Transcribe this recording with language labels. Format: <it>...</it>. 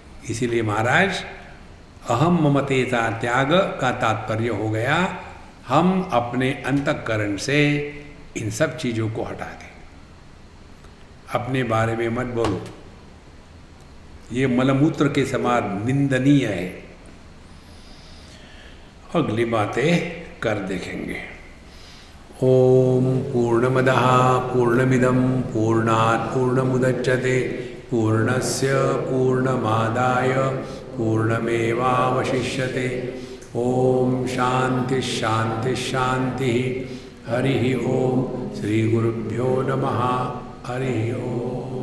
<hi>इसीलिए महाराज अहम ममतेता त्याग का तात्पर्य हो गया, हम अपने अंतःकरण से इन सब चीज़ों को हटा दें। अपने बारे में मत बोलो, ये मलमूत्र के समान निंदनीय है। अगली बातें कर देखेंगे।</hi> <sa>ओम पूर्णमदः पूर्णमिदं पूर्णात् पूर्णमुदच्यते पूर्णस्य पूर्णमादाय पूर्णमेवावशिष्यते। ओम शांति शांति शांति। हरि ओम। श्री गुरुभ्यो नमः। हरि ओम।</sa>